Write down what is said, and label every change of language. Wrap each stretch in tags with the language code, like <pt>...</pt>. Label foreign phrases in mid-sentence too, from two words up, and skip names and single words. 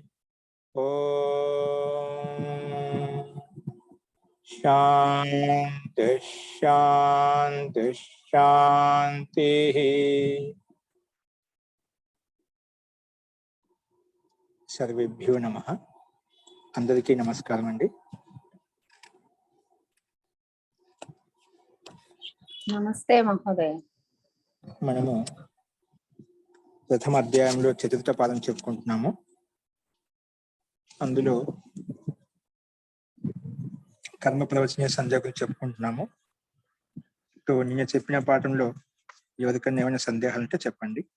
<sa>ओम शांति शांति शांति। सर्वेभ्यो नमः।</sa> <te>అందరికీ నమస్కారం అండీ।</te> <sa>नमस्ते महोदय।</sa> <te>మనము ప్రథమ అధ్యాయంలో చతుర్థ పాదం చెప్పుకుంటున్నాము. అందులో కర్మ ప్రవచనీయ సంధ్య గురించి చెప్పుకుంటున్నాము. సో నిన్న చెప్పిన పాఠంలో ఎవరికైనా ఏమైనా సందేహాలు ఉంటే చెప్పండి.</te>